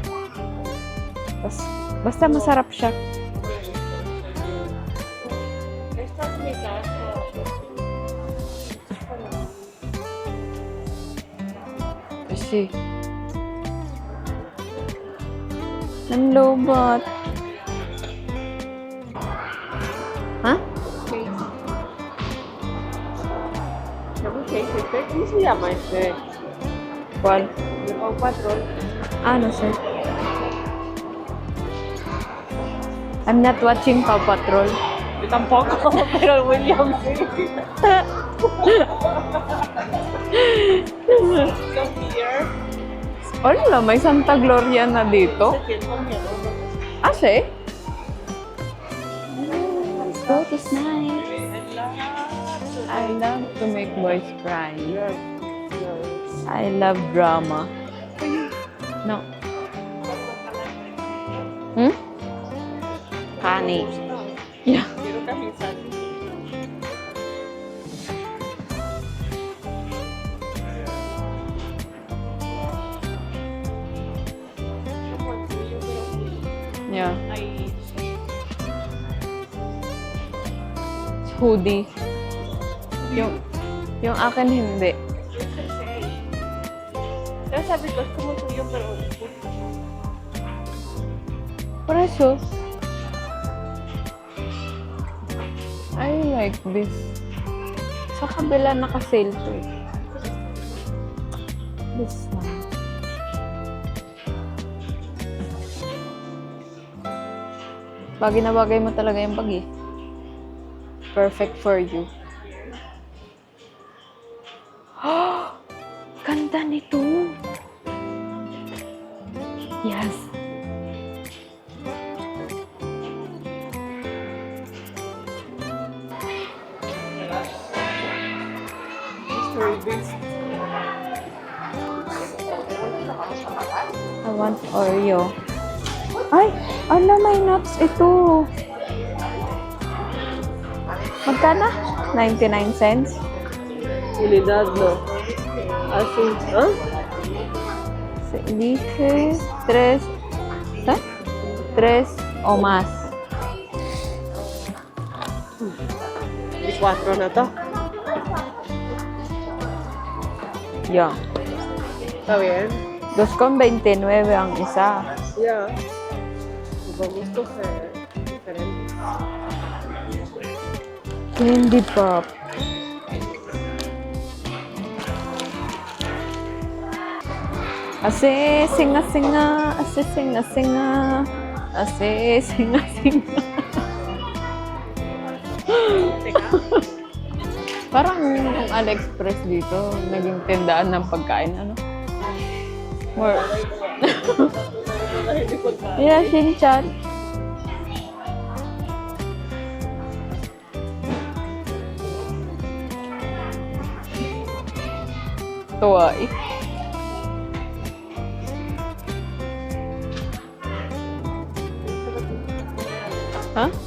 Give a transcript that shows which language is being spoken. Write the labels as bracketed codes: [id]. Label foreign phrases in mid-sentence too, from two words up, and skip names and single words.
[tl] Basta masarap siya. Kasi nanlobot. Ha? [es] ¿Cómo se llama este? ¿Cuál? El Paw Patrol. Ah, no sé. [en] I'm not watching Paw Patrol. [es] Yo tampoco, pero William sí. [en] So here, [es] Hola, [tl] may Santa Gloria na dito. [es] se tiene miedo. Ah, sí? [en] So it's nice. I love to make boys cry. I love drama. No. Hmm? Honey. Yeah. [es] Quiero camisas. [en] Yeah. Ay, Hoodie. [tl] Yung akin hindi. pero sabi ko, [es] es como tuyo, pero Por eso, [en] I like this. [tl] Sa kabila naka-sale to eh. [en] This one. [tl] Bagay na bagay mo talaga yung bag eh. [en] Perfect for you. [tl] Ganda nito. [en] Yes. service. I want Oreo. [tl] Ay! Ala, may nuts ito. Magkano? 99 cents. [es] Unidad, no? Así, ¿ah? Dije 3. ¿Qué? 3 o más. [tl] Di 4 na to. [en] Yeah. [es] Está bien. [tl] 2,29 ang isa. [es] Ya. Vamos a escoger diferentes. [en] Candy pop. Ase, singa-singa. Ase, singa-singa. Ase, singa-singa. [tl] Parang yung AliExpress dito, naging tindaan ng pagkain, ano? [en] More. Yeah, Shin-chan. [tl] Tuwa eh. Huh?